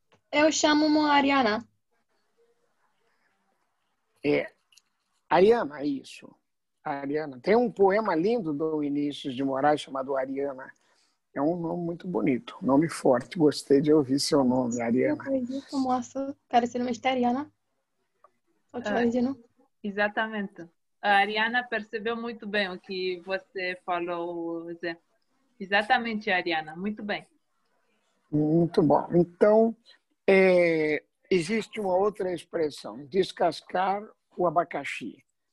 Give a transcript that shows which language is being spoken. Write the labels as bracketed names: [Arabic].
[Portuguese] Eu chamo-me Ariana. Ariana, isso. Ariana. Tem um poema lindo do Vinícius de Moraes chamado Ariana. É um nome muito bonito, um nome forte. Gostei de ouvir seu nome, Ariana. [Romanian] Uma frumoasă care se numește Ariana. Sau ceva de genul. [Portuguese] Exatamente. A Ariana percebeu muito bem o que você falou, Zé. Exatamente, Ariana. Muito bem. Muito bom. Então, existe uma outra expressão, descascar o abacaxi.